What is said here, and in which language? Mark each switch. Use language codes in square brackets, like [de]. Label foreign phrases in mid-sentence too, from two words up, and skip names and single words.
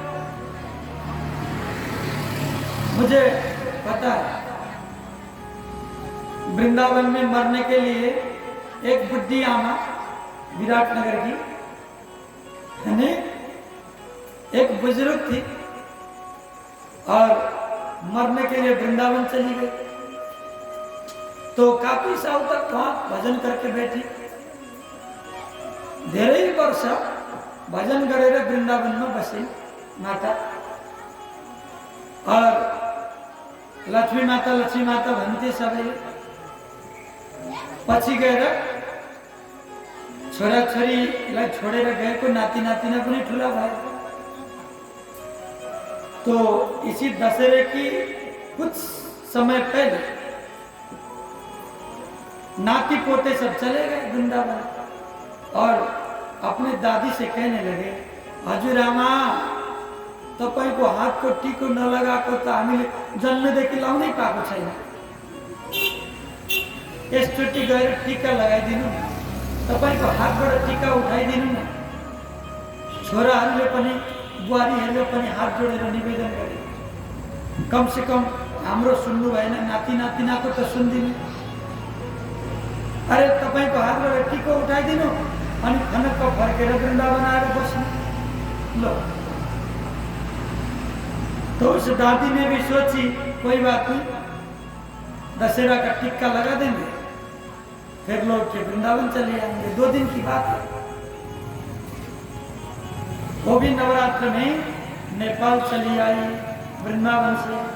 [hi] मुझे पता है, वृंदावन में मरने के लिए एक बुढ़ी आमा विराटनगर की, यानी एक बुजुर्ग थी और मरने के लिए वृंदावन चली गई। तो काफी साल तक वहां भजन करके बैठी, [ne] धेरै वर्ष भजन गरेर वृंदावन में बसी माता। और लक्ष्मी माता भन्थे सबैले। पछि गएर छोराछोरीलाई छोडेर गएको, नाति नातिना पनि ठुला भयो। [hi] तो इसी दशहरे की कुछ समय पहले नाती पोते सब चले गए वृंदावन और अपने दादी से कहने लगे, [ne] हजुरआमा तपाईको हातको टिको नलगाएको त हामीले जन्मदेखि लाउनै पाएको छैन। यसचोटि गएर टिका लगाइदिनु न, तपाईको हातबाट टिका उठाइदिनु न। छोराहरूले पनि बुहारीहरूले पनि हात जोडेर निवेदन गरे, [hi] कम से कम [ne] हाम्रो सुन्नु भएन, नाति नातिनाको त सुनिदिनु। अरे तपाईको हातबाट टिको उठाइदिनु अनि खनक्क फर्केर वृन्दावन आएर बस्नु। [hi] लो, तो उस दादी ने भी सोची कोई बात नहीं, दशहरा का टिक्का लगा देंगे, फिर लौट के वृंदावन चले आएंगे। 2 दिन की बात है। वो भी नवरात्र में नेपाल चली आई वृंदावन से।